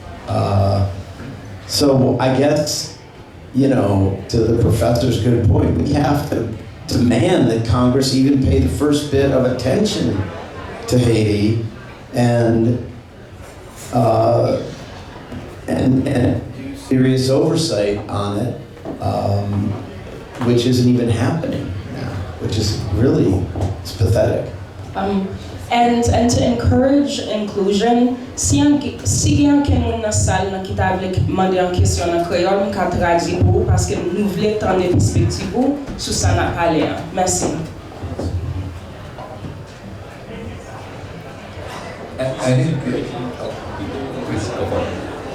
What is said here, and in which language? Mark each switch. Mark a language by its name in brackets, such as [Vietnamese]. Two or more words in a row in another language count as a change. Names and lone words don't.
[English] So I guess, you know, to the professor's good point, we have to demand that Congress even pay the first bit of attention to Haiti and do serious oversight on it, which isn't even happening now, which is really, it's pathetic. And to encourage inclusion, [Haitian Creole] si gen ken moun nan sal nan ki ta vle mande an kesyon nan kreol, mwen ka tradi pou paske nou vle tande perspektiv ou sou sa nan pale an. Merci. [English] I think, please go for it.